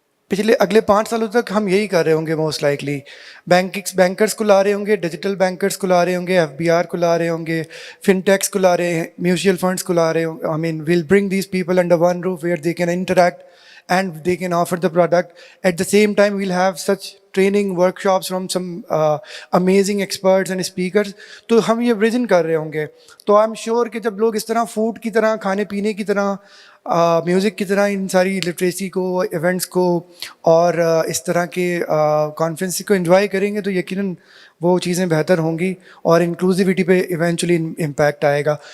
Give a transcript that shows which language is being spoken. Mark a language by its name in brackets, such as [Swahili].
[Urdu] اگلے 5 سالوں تک ہم یہی کر رہے ہوں گے موسٹ لائکلی. بینکرس کو لا رہے ہوں گے, ڈیجیٹل بینکرس کو لا رہے ہوں گے, ایف بی آر کو لا رہے ہوں گے, فن ٹیکس کو لا رہے ہیں, میوچل فنڈس کو لا رہے ہوں گے. [English] I mean will bring these people under one roof where they can interact and they can offer the product. At the same time, we'll have such training workshops from some amazing experts and speakers. [Urdu] تو ہم یہ vision کر رہے ہوں گے. تو [English] I am sure [Urdu] کہ جب لوگ اس طرح فوڈ کی طرح, کھانے پینے کی طرح, میوزک کی طرح ان ساری لٹریسی کو, ایونٹس کو اور اس طرح کے کانفرنس کو انجوائے کریں گے تو یقیناً وہ چیزیں بہتر ہوں گی اور انکلوزیوٹی پہ ایونچولی امپیکٹ آئے گا.